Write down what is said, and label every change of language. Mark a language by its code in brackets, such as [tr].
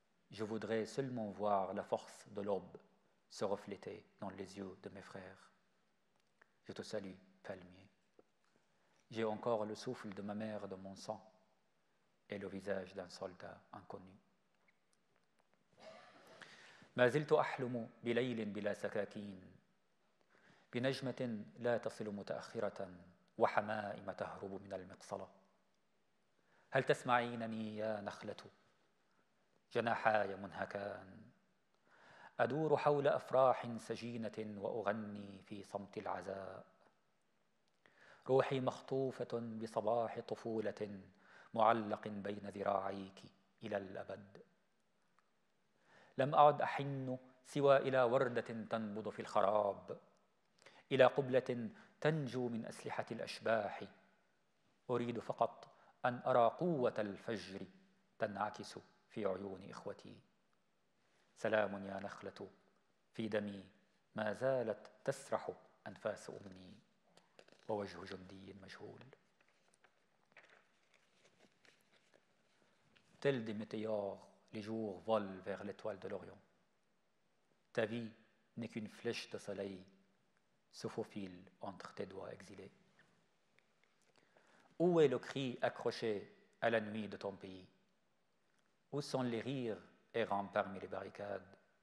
[fr] Je voudrais seulement voir la force de l'aube se refléter dans les yeux de mes frères. Je te salue, palmier. J'ai encore le souffle de ma mère dans mon sang et le visage d'un soldat inconnu. [ar] ما زلت أحلم بليل بلا سكاكين بنجمة لا تصل متأخرة وحمائم تهرب من المقصلة. هل تسمعينني يا نخلة جناحاي منهكان أدور حول أفراح سجينة وأغني في صمت العزاء. روحي مخطوفة بصباح طفولة معلق بين ذراعيك إلى الأبد. لم أعد أحن سوى إلى وردة تنبض في الخراب إلى قبلة تنجو من أسلحة الأشباح أريد فقط أن أرى قوة الفجر تنعكس في عيون إخوتي سلام يا نخلة في دمي ما زالت تسرح أنفاس أمي ووجه جندي مجهول. [fr] Tel des météores, les jours volent vers l'étoile de l'Orient. Ta vie n'est qu'une flèche de soleil se faufile entre tes doigts exilés. Où est le cri accroché à la nuit de ton pays? Où sont les rires errant parmi les barricades?